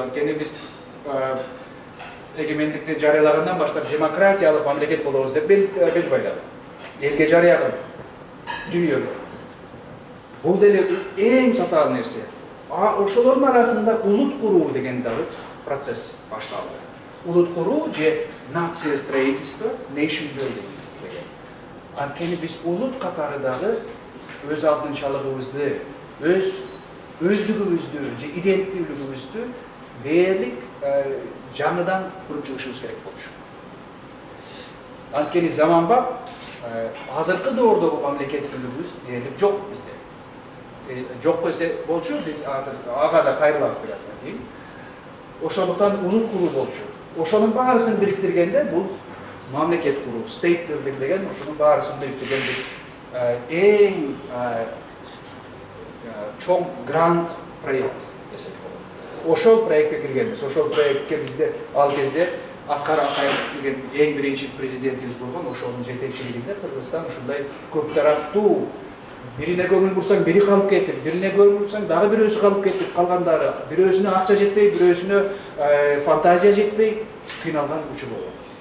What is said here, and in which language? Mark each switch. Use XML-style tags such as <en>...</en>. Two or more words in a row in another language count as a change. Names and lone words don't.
<ky>Анткени биз эгемендикти жарыялагандан баштап демократиялык мамлекет болобуз деп бел байладык. Элге жарыяган дүйнөгө. Бул деле эң татаал нерсе. Ошолордун арасында улут куруу деген дагы процесс башталды. Улут куруу же</ky> <ru>нация строительство,</ru> <en>nation building деген.</en> <ky>Анткени биз улут катары дагы өз алтынчалыгыбызды, өздүгүбүздү же иденттүүлүгүбүздү дээрлик жаңыдан куруп чыгышыбыз керек болчу. Анткени заманбап азыркы доордогу мамлекеттүүлүгүбүз дээрлик жок бизде. Жок десе болчу, биз азыр ага да кайрылабыз бир аздан кийин. Ошондуктан улут куруу болчу. Ошонун баарысын бириктиргенде бул мамлекет куруу,</ky> <en>state building</en> <ky>деген ошонун баарысын бириктирген эң чоң грант проект десек болот. Ошол проектке киргенбиз. Ошол проектке бизде ал кезде Аскар Акаев деген эң биринчи президентибиз болгон, ошонун жетекчилигинде Кыргызстан ушундай көп тараптуу бирине көңүл бурсаң бири калып кетип, бирине көңүл бурсаң дагы бирөөсү калып кетип, калгандары бирөөсүнө акча жетпей, бирөөсүнө фантазия жетпей кыйналган учур болобуз.</ky>